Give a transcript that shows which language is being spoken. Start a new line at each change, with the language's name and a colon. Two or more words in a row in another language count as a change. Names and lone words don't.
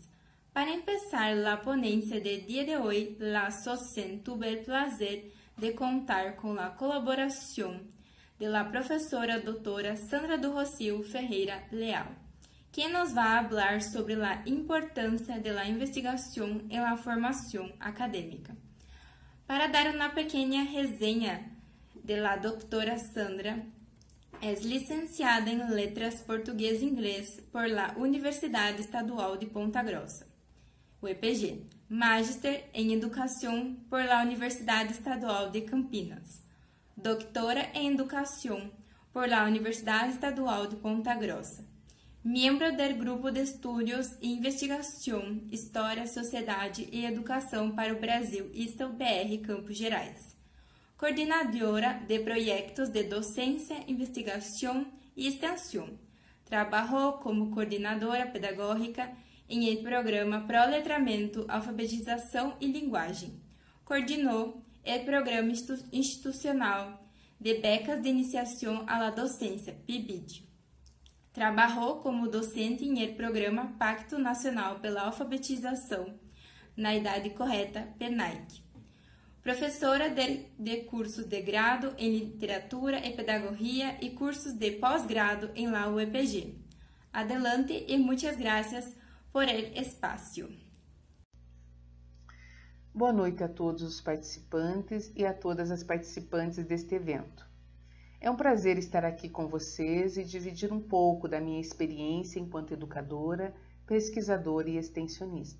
Spanish: Para empezar la ponencia del día de hoy, la SOCEN tuve el placer de contar con la colaboración de la profesora doutora Sandra do Rocio Ferreira Leal, quien nos va a hablar sobre la importancia de la investigación en la formación académica. Para dar una pequeña reseña de la doctora Sandra, es licenciada en Letras Português e Inglês por la Universidade Estadual de Ponta Grossa, UEPG, Magister
Portuguese: em Educação
Spanish: por la Universidade Estadual de Campinas, Doctora
Portuguese: em Educação
Spanish: por la Universidade Estadual de Ponta Grossa, miembro del Grupo de Estudios e Investigação, História, Sociedade e Educação para o Brasil, ISTA-UBR Campos Gerais, coordenadora de proyectos de docencia, investigación y extensión. Trabajó como coordinadora pedagógica en el programa Proletramento, Alfabetização y Linguagem. Coordinou el programa institucional de becas de iniciación a la docencia, PIBID. Trabajó como docente en el programa Pacto Nacional pela Alfabetização na Idade Correta, PNAIC.
Portuguese: Professora de cursos de grado em Literatura e Pedagogia e cursos de pós-grado em la UEPG.
Spanish: Adelante
Portuguese: e muitas
Spanish: gracias por el espaço.
Portuguese: Boa noite a todos os participantes e a todas as participantes deste evento. É um prazer estar aqui com vocês e dividir um pouco da minha experiência enquanto educadora, pesquisadora e extensionista.